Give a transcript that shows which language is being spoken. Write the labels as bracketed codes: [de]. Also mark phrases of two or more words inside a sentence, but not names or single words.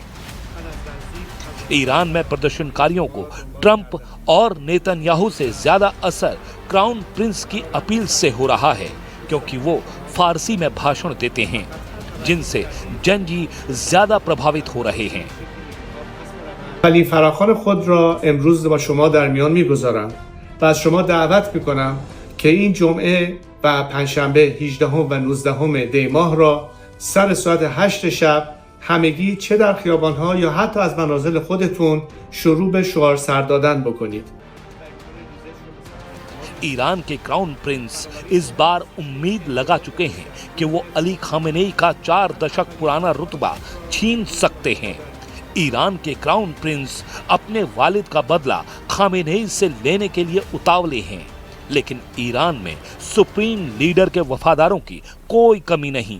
[hi] ईरान में प्रदर्शनकारियों को ट्रंप और नेतन्याहू से ज्यादा असर [en] crown prince [hi] की अपील से हो रहा है, क्योंकि वो फारसी में भाषण देते हैं, जिनसे जनजी ज्यादा प्रभावित हो रहे हैं। [fa] ولی فراخوان خود را امروز با شما در میان میگذارم و از شما دعوت میکنم که این جمعه و پنجشنبه 18 و 19 دی ماه را سر ساعت 8 شب همگی چه در خیابانها یا حتی از منازل خودتون شروع به شعار سر دادن بکنید. [hi] ईरान के [en] crown prince [hi] इस बार उम्मीद लगा चुके हैं कि वो अली खामेनेई का 4 दशक पुराना रुतबा छीन सकते हैं। ईरान के [en] crown prince [hi] अपने वालिद का बदला खामेनेई से लेने के लिए उतावले हैं, लेकिन ईरान में [en] supreme leader [hi] के वफादारों की कोई कमी नहीं।